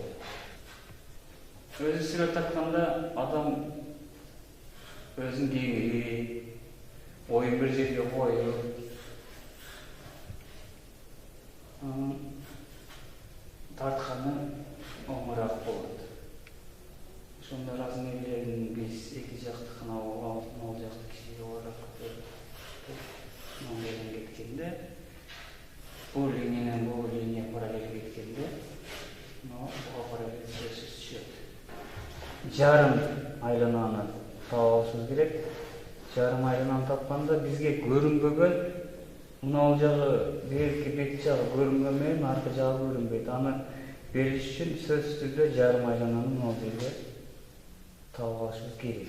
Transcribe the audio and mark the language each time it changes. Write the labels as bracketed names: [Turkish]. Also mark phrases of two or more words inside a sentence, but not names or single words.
[Kyrgyz] Өзү сүрөт тартканда адам өзүнүн кеңири, оюн бир жерге коюп, тартканы оңоюраак болот. Ошондо размерлерин биз эки жактыкына алабыз, могул жакты кичине болот. кеткенде, [Turkish] bu liniyeden bu liniyeye paralel gittiğinde bu paralel söz düşüyor. [Kyrgyz] Жарым айлананы табабыз керек. Жарым айлананы тапканда бизге көрүнбөгөн мынау жагы берки бет жагы көрүнгөнмөн, аркы жагы көрүнбөйт. Аны бериш үчүн сөзсүз түрдө жарым айлананы мынау жерге таап алышыбыз керек.